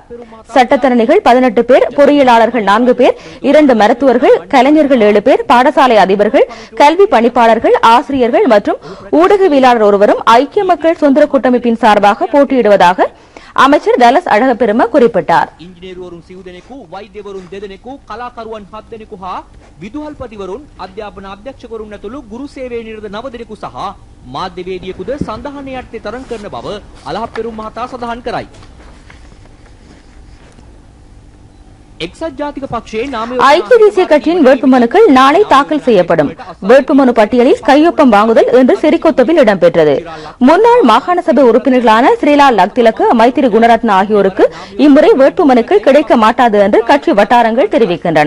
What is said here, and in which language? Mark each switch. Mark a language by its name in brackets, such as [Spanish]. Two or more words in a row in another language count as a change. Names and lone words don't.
[Tamil] சட்டத்தரணிகள் 18 பேர், பொறியியலாளர்கள் 4 பேர், 2 மருத்துவர்கள், கலைஞர்கள் 7 பேர், பாடசாலை அதிபர்கள், கல்வி பணிப்பாளர்கள், ஆசிரியர்கள் மற்றும் ஊடகவியலாளர் ஒருவரும் ஐக்கிய மக்கள் சுதந்திர கூட்டமைப்பின் சார்பாக போட்டியிடுவதாக அமைச்சர் டலஸ் அழகப்பெரும குறிப்பிட்டார். [Sinhala] ඉංජිනේරුවරුන් 7 දෙනෙකු, වෛද්‍යවරුන් 2 දෙනෙකු, කලාකරුවන් 7 දෙනෙකු හා විදුහල්පතිවරුන්, අධ්‍යාපන අධ්‍යක්ෂකවරුන් ඇතුළු ගුරු සේවයේ නිරත 9 දෙනෙකු සහ මාධ්‍යවේදියෙකුද සඳහන් යටතේ තරඟ කරන බව අලහප්පෙරුම් මහතා සඳහන් කරයි. [Tamil] ஐக்கிய தேசிய கட்சியின் வேட்புமனுக்கள் நாளை தாக்கல் செய்யப்படும். வேட்புமனு பட்டியலில் கையொப்பம் வாங்குதல் இன்று சிறிகொத்தவில் இடம்பெற்றது. முன்னாள் மாகாண சபை உறுப்பினர்களான ஸ்ரீலால் லக்திலக்கு, மைத்திரி குணரத்ன ஆகியோருக்கு இம்முறை வேட்புமனுக்கள் கிடைக்க மாட்டாது என்று கட்சி வட்டாரங்கள் தெரிவிக்கின்றன.